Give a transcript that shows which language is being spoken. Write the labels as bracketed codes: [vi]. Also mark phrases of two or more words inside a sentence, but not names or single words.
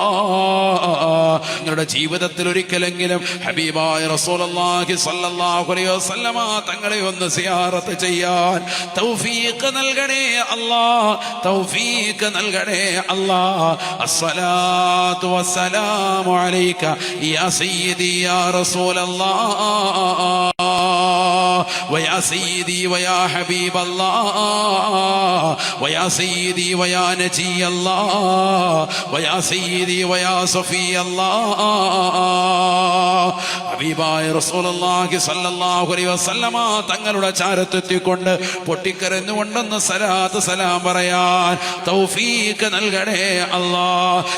[ml] നിങ്ങളുടെ ജീവിതത്തിൽ ഒരിക്കലെങ്കിലും ഹബീബായ [ar] رسول الله صلى الله عليه وسلم [ml] തങ്ങളെ ഒന്ന് സിയാറത്ത് ചെയ്യാൻ തൗഫീഖ് നൽകണേ അല്ലാ, തൗഫീഖ് നൽകണേ അല്ലാ. [ar] الصلاة والسلام عليك يا سيدي يا رسول الله ويا سيدي ويا حبيب الله ويا سيدي ويا نجي الله ويا سيدي ويا صفي الله. [ml] ഹബീബായ [ar] رسول الله صلى الله عليه وسلم [ml] തങ്ങളുടെ ചാരത്തെത്തിക്കൊണ്ട് പൊട്ടിക്കരഞ്ഞുകൊണ്ടെന്ന് സലാത്ത് സലാം പറയാൻ തൗഫീഖ് നൽകണേ അല്ലാഹ്.